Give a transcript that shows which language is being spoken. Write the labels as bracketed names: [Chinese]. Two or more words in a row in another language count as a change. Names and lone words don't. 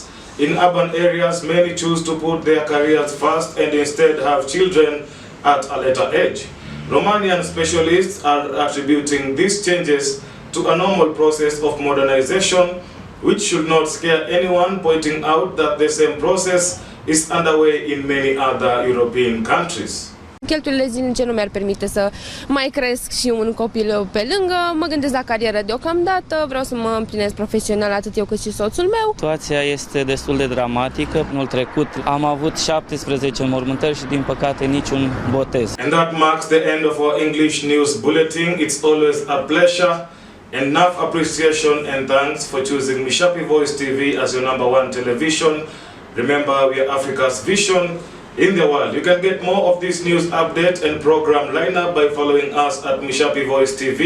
[English] In urban areas, many choose to put their careers first and instead have children at a later age. Romanian specialists are attributing these changes to a normal process of modernization, which should not scare anyone, pointing out that the same process is underway in many other European countries. [Romanian] Cheltuielile zilnice nu mi-ar permite să mai cresc și un copil pe lângă. Mă gândesc la carieră deocamdată, vreau să mă împlinesc profesional atât eu cât și soțul meu. Situația este destul de dramatică. Anul trecut am avut 17 înmormântări și din păcate niciun botez. [English] And that marks the end of our English news bulletin. It's always a pleasure. Enough appreciation and thanks for choosing MISHAPI Voice TV as your #1 television. Remember, we are Africa's vision in the world. You can get more of this news update and program lineup by following us at MISHAPI Voice TV.